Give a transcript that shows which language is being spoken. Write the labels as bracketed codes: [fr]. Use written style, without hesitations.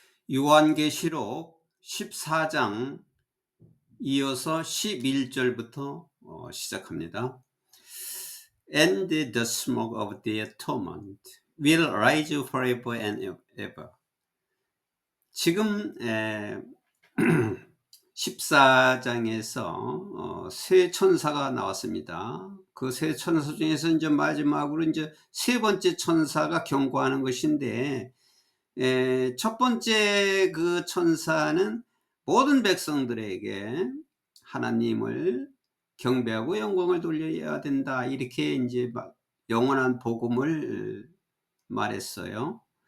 [ko] 요한계시록 14장 이어서 11절부터 시작합니다. [en] And the smoke of their torment will rise forever and ever. [ko] 지금 14장에서 세 천사가 나왔습니다. 그 세 천사 중에서 이제 마지막으로 이제 세 번째 천사가 경고하는 것인데, 첫 번째 그 천사는 모든 백성들에게 하나님을 경배하고 영광을 돌려야 된다, 이렇게 이제 영원한 복음을 말했어요.